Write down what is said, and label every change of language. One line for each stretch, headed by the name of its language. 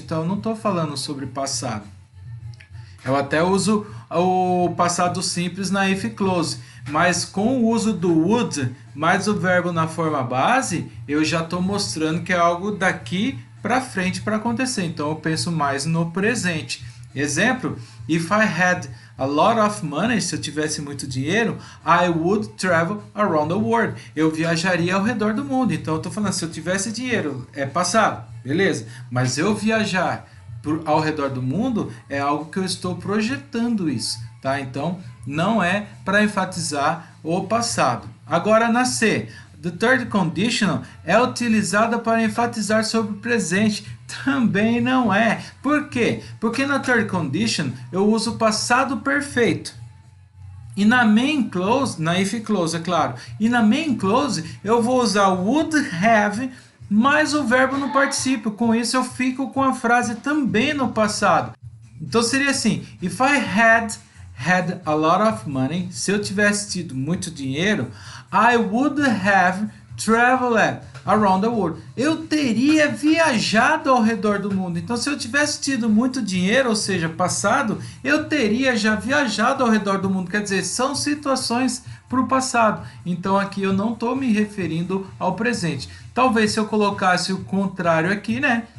Portuguese: Então, eu não estou falando sobre passado. Eu até uso o passado simples na if clause, mas com o uso do would mais o verbo na forma base, eu já estou mostrando que é algo daqui para frente para acontecer. Então, eu penso mais no presente. Exemplo,
English: if I had a lot of money,
Portuguese: se eu tivesse muito dinheiro,
English: I would travel around the world.
Portuguese: Eu viajaria ao redor do mundo. Então, eu estou falando, se eu tivesse dinheiro, é passado, beleza. Mas eu viajar ao redor do mundo é algo que eu estou projetando isso, tá? Então, não é para enfatizar o passado. Agora, na C, the third conditional é utilizada para enfatizar sobre o presente. Também não é. Por quê? Porque na third condition eu uso o passado perfeito. E na main clause, na if clause, é claro. E na main clause eu vou usar would have mais o verbo no particípio. Com isso eu fico com a frase também no passado. Então seria assim:
English: if I had a lot of money,
Portuguese: se eu tivesse tido muito dinheiro,
English: I would have traveled around the world.
Portuguese: Eu teria viajado ao redor do mundo. Então, se eu tivesse tido muito dinheiro, ou seja, passado, eu teria já viajado ao redor do mundo. Quer dizer, são situações para o passado. Então, aqui eu não estou me referindo ao presente. Talvez se eu colocasse o contrário aqui, né?